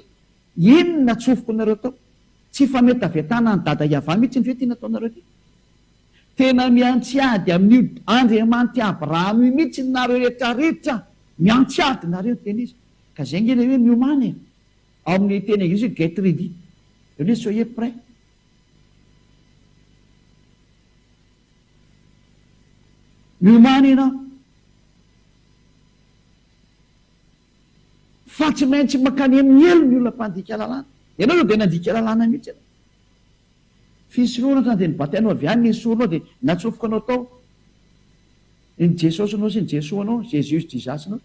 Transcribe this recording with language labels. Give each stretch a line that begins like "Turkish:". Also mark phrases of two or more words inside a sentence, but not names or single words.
Malagasy: Inona tsofoko nareo tao? Tsy fametavetana ny dada Iava mihitsy ny fe tena ataonareo ty. Tena miantsiady amin'io Andriamanitra Abrahama mihitsy nareo rehetrarehetra, miantsiady nareo teny izy. Ka zay nge le hoe miomany ao amin'ny teny anglisy
English: get ready.
French: Eo soyez prêt.
Malagasy: Miomany ianao. Fa tsy maintsy makany amin'ny elo ny olona mpandika lalàna. Ianao io dia nandika lalàna mihitsy ianao. Fisoloana ohatrany dia nibatainao avy any nesoronao dia natsofoka anao tao ny Jesosy anao sy ny Jesoa anao, Jesus Jesus anao.